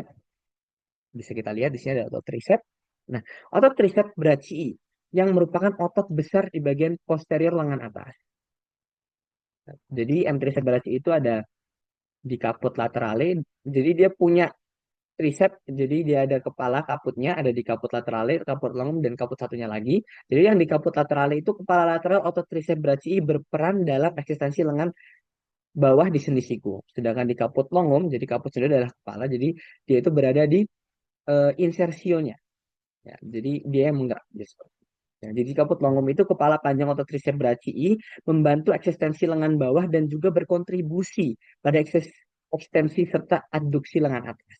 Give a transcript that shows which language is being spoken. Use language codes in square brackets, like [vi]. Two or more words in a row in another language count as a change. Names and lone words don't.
[id] Bisa kita lihat di sini ada otot tricep. Nah, otot tricep brachii yang merupakan otot besar di bagian posterior lengan atas. Jadi M tricep brachii itu ada di kaput laterale. Jadi dia punya tricep, jadi dia ada kepala kaputnya, ada di kaput laterale, kaput longum, dan kaput satunya lagi. Jadi yang di kaput laterale itu kepala lateral otot tricep brachii berperan dalam eksistensi lengan bawah di sendi siku. Sedangkan di kaput longum, jadi kaput sendiri adalah kepala, jadi dia itu berada di insersionya. Ya, jadi dia yang menggerak. Ya, jadi kaput longum itu kepala panjang otot tricep brachii membantu eksistensi lengan bawah dan juga berkontribusi pada ekstensi serta adduksi lengan atas.